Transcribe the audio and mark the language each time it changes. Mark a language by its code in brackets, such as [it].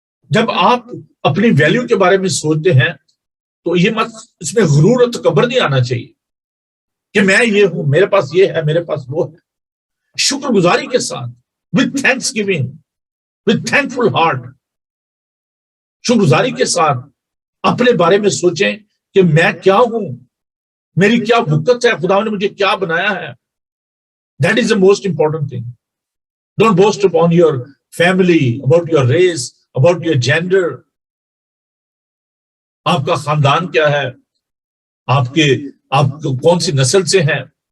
[ur] جب آپ اپنی ویلیو کے بارے میں سوچتے ہیں تو یہ مت، اس میں غرور اور تکبر نہیں آنا چاہیے کہ میں یہ ہوں، میرے پاس یہ ہے، میرے پاس وہ ہے۔ شکر گزاری کے ساتھ، [en] with thanksgiving, with thankful heart، [ur] شکر گزاری کے ساتھ اپنے بارے میں سوچیں کہ میں کیا ہوں، میری کیا وقت ہے، خدا نے مجھے کیا بنایا ہے۔ [en] That is the most important thing۔ Don't boast upon your family, about your race, about your gender. [ur] آپ کا خاندان کیا ہے, آپ کون سی نسل سے ہیں.